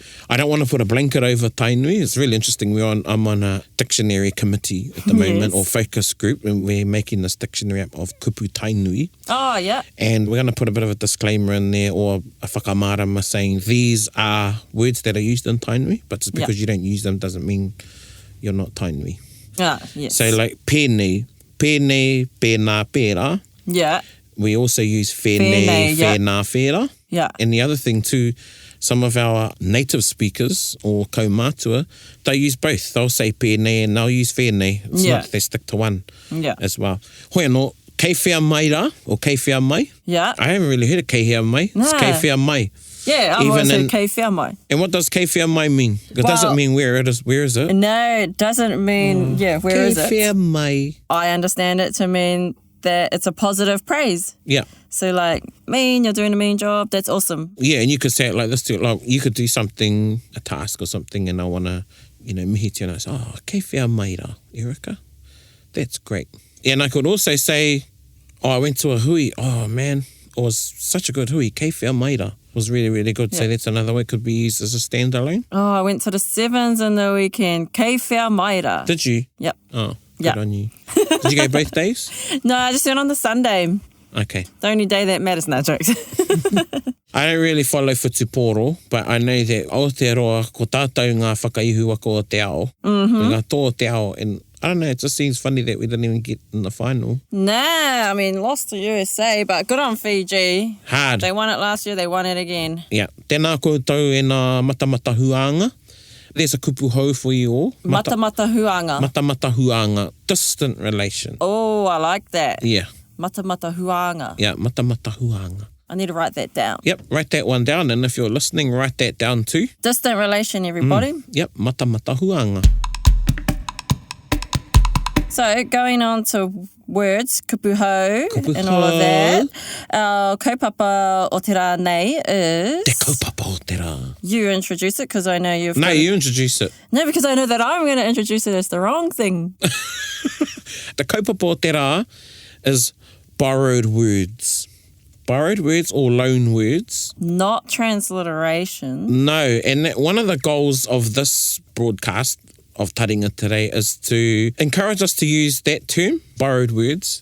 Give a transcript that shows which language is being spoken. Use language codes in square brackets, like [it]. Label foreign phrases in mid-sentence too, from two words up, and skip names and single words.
[en] I don't want to put a blanket over Tainui. It's really interesting. I'm on a dictionary committee at the moment, or focus group, and we're making this dictionary up of [mi] kupu Tainui. [en] Oh, yeah. And we're going to put a bit of a disclaimer in there, or a whakamārama saying these are words that are used in Tainui, but just because you don't use them doesn't mean you're not Tainui. Ah, yes. So like [mi] pēnei, pēnei, pēnā, pēra. Yeah. [en] We also use [mi] whenei, whenā, whera. [en] Yeah. And the other thing too, some of our native speakers or kaumātua, they use both. They'll say pēnei and they'll use whenei. It's not that they stick to one as well. [mi] Hoi anō, kei whea mai rā, or kei whea mai. [en] Yeah. I haven't really heard of [mi] kei whea mai. [en] No. [mi] It's kei whea mai. [en] Yeah, I've always heard [mi] kei whea mai. [en] And what does [mi] kei whea mai [en] mean? It doesn't mean where it is. Where is it? No, it doesn't mean, where is it? [mi] Kei whea mai. [en] I understand it to mean that it's a positive praise. Yeah. So like, you're doing a mean job, that's awesome. Yeah, and you could say it like this too. Like, you could do something, a task or something, and I want to, [mi] mihi te [en] and I say, [mi] oh, kei whea mai rā, Erika. [en] That's great. Yeah, and I could also say, oh, I went to a hui. Oh, man, it was such a good hui. [mi] Kei whea mai rā. [en] Was really, really good. Yeah. So that's another way. Could be used as a standalone. Oh, I went to the Sevens in the weekend. [mi] Kei whea mai rā. [en] Did you? Yep. Oh, good on you. Did you go both days? No, I just went on the Sunday. Okay. The only day that matters, no jokes. I don't really follow Whutupōro, but I know that Aotearoa [mi] ko tātou ngā whakaihu waka o te ao. Ngā tō te ao, [en] and I don't know, it just seems funny that we didn't even get in the final. Nah, I mean, lost to USA, but good on Fiji. Hard. They won it last year, they won it again. Yeah. [mi] Tēnā koutou e nā matamata huanga. [en] There's a [mi] kupu hou [en] for you all. [mi] Mata huanga. Mata huanga. [en] Distant relation. Oh, I like that. Yeah. [mi] Mata huanga. Yeah, mata huanga. [en] I need to write that down. Yep, write that one down. And if you're listening, write that down too. Distant relation, everybody. Yep, [mi] mata huanga. [en] So, going on to words, [mi] kupu hou, [en] and all of that. [mi] Our kaupapa o te rā nei is... Te kaupapa o te rā. [en] You introduce it because I know you've... No, you introduce it. No, because I know that I'm going to introduce it as the wrong thing. The [mi] kaupapa o te rā [en] is borrowed words. Borrowed words or loan words. Not transliteration. No, and one of the goals of this broadcast of Taringa today is to encourage us to use that term, borrowed words.